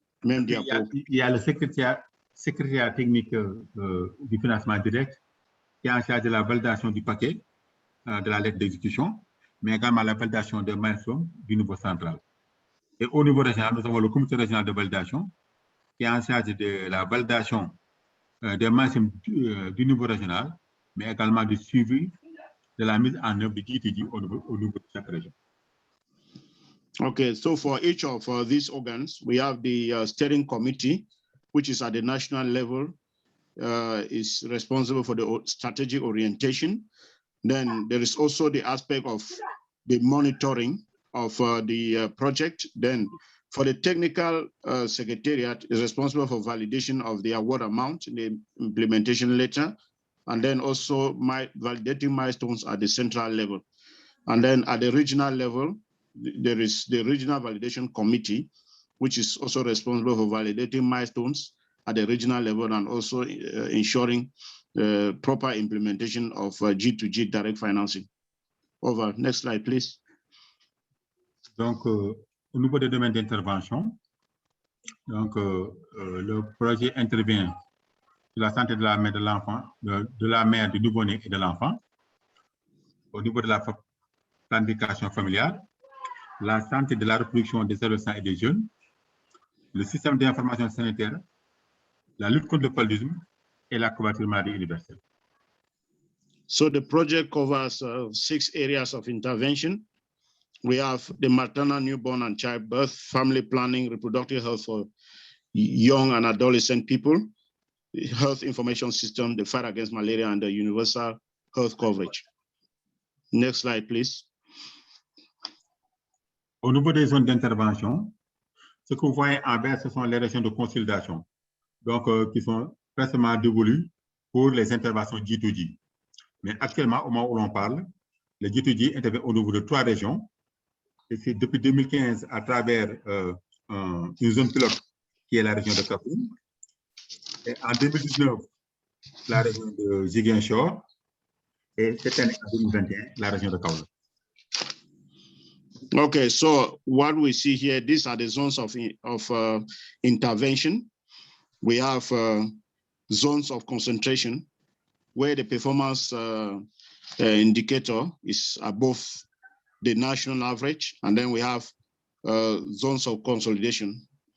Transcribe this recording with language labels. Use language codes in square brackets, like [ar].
[fr] Il y a le secrétariat technique du financement direct qui est en charge de la validation du paquet de la lettre d'exécution, mais également la validation des milestones du niveau central. Et au niveau régional, nous avons le comité régional de validation qui est en charge de la validation des milestones du niveau régional, mais également du suivi de la mise en œuvre du G2G au niveau de chaque région. [en] Okay, so for each of these organs, we have the steering committee, which is at the national level, is responsible for the strategic orientation. Then there is also the aspect of the monitoring of the project. Then for the technical secretariat is responsible for validation of the award amount in the implementation letter, and then also validating milestones at the central level. And then at the regional level, there is the regional validation committee, which is also responsible for validating milestones at the regional level and also ensuring proper implementation of G2G direct financing. Over. Next slide, please. [fr] Donc, au niveau des domaines d'intervention, donc, le projet intervient sur la santé de la mère de l'enfant, de la mère, du nouveau-né et de l'enfant. Au niveau de la planification familiale, la santé de la reproduction des adolescents et des jeunes, le système d'information sanitaire, la lutte contre le paludisme et la couverture maladie universelle. [en] So the project covers 6 areas of intervention. We have the maternal, newborn, and childbirth, family planning, reproductive health for young and adolescent people, health information system, the fight against malaria, and the universal health coverage. Next slide, please. [fr] Au niveau des zones d'intervention, ce que vous voyez en vert, ce sont les régions de consolidation, donc qui sont précisément dévolues pour les interventions G2G. Mais actuellement, au moment où l'on parle, les G2G interviennent au niveau de 3 régions. Et c'est depuis 2015 à travers une zone pilote qui est la région de Kapoum. Et en 2019, la région de Ziguinchor. Et cette année, en 2021, la région de Kaolack. [en] Okay, so what we see here, these are the zones of intervention. We have zones of concentration where the performance indicator is above the national average, and then we have zones of consolidation.